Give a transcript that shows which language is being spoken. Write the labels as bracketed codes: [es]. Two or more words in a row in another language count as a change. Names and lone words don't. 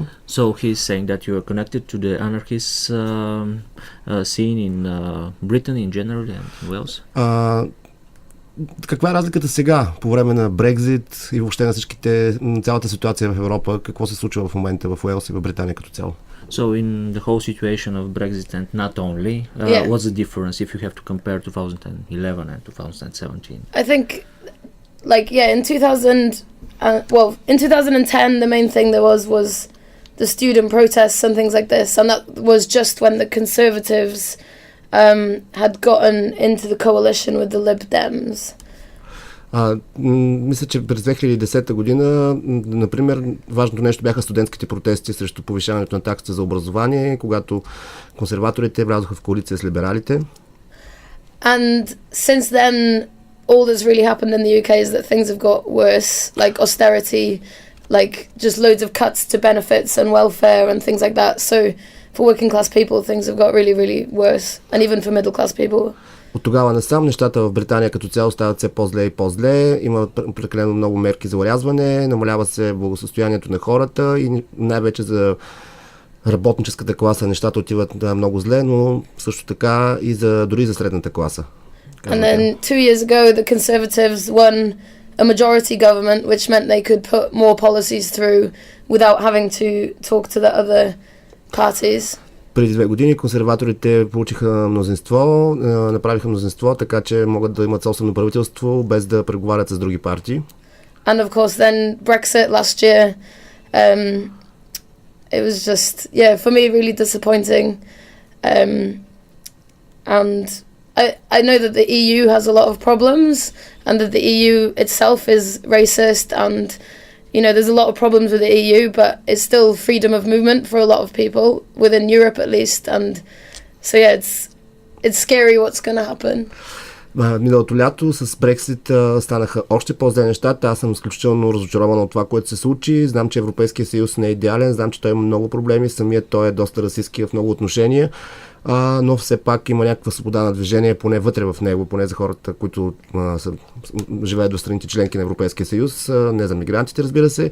[en] So he's saying that you are connected to the anarchist scene in Britain in general and Wales. [bg] Каква е разликата сега, по време на Брекзит и въобще на цялата ситуация в Европа? Какво се случва в момента в Уелс и в Британия като цяло? [en] So in the whole situation of Brexit and not only, what's the difference if you have to compare 2011 and 2017? I think, in 2010 the main thing there was the student protests and things like this, and that was just when the Conservatives had gotten into the coalition with the Lib Dems. [bg] Мисля, че през 2010 година, например, важното нещо бяха студентските протести срещу повишаването на таксата за образование, когато консерваторите влязоха в коалиция с либералите. [en] And since then, all that's really happened in the UK is that things have got worse, like austerity, like just loads of cuts to benefits and welfare and things like that. So for working class people, things have got really, really worse, and even for middle class people. [bg] От тогава насам нещата в Британия като цяло стават все по-зле и по-зле. Има прекалено много мерки за орязване, намалява се благосъстоянието на хората и най-вече за работническата класа нещата отиват много зле, но също така и дори за средната класа. [en] And then 2 years ago, the Conservatives won a majority government, which meant they could put more policies through without having to talk to the other parties. [bg] Преди 2 години консерваторите получиха мнозинство, направиха мнозинство, така че могат да имат собствено правителство без да преговарят с други партии. [en] And of course then Brexit last year, it was just, for me really disappointing. And I know that the EU has a lot of problems and that the EU itself is racist and there's a lot of problems with the EU, but it's still freedom of movement for a lot of people within Europe at least, and so it's scary what's going to happen. [bg] Миналото лято с Брексит станаха още по-зле нещата. Аз съм изключително разочарован от това, което се случи. Знам, че Европейския съюз не е идеален, знам, че той има много проблеми, самият той е доста расистски в много отношения, но все пак има някаква свобода на движение, поне вътре в него, поне за хората, които живеят в страните членки на Европейския съюз, не за мигрантите, разбира се.